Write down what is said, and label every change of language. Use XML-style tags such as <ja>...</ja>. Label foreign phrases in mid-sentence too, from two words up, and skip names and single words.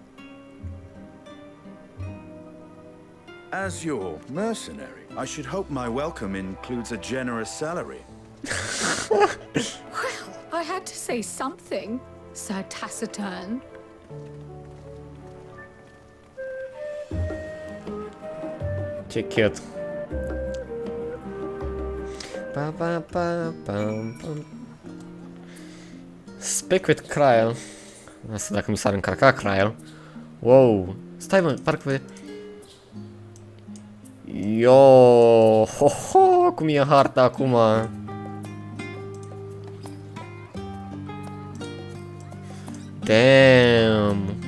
<en>As your mercenary, I should hope my welcome includes a generous salary. Well, I had to say something, Sir Taciturn.</en> <ro>Ce cute. Pa, pa, pa, pam, pam.</ro> <en>Speak with Cryle.</en> <ro>Asta dacă mi s-ar încărca Cryle. Wow. Stai mă, parcă... Yo, ho, ho, cum e harta acum.</ro> <en>Damn.</en>